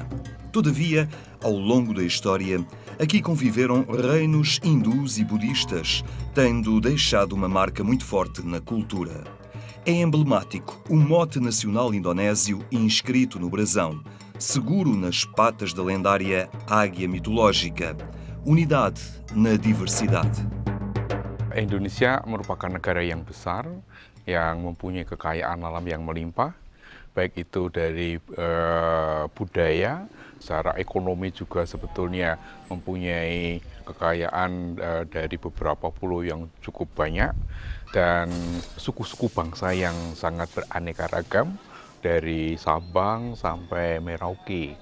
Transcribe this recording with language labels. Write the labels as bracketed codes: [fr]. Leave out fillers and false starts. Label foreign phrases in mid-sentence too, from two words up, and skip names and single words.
[pt] Todavia, ao longo da história, aqui conviveram reinos hindus e budistas, tendo deixado uma marca muito forte na cultura. É emblemático o mote nacional indonésio inscrito no brasão, seguro nas patas da lendária águia mitológica. Unidade na diversidade. [id] Indonesia merupakan negara yang besar, yang mempunyai kekayaan alam yang melimpah, baik itu dari budaya, secara ekonomi juga sebetulnya mempunyai kekayaan dari beberapa pulau yang cukup banyak, dan suku-suku bangsa yang sangat beraneka ragam, dari Sabang sampai Merauke.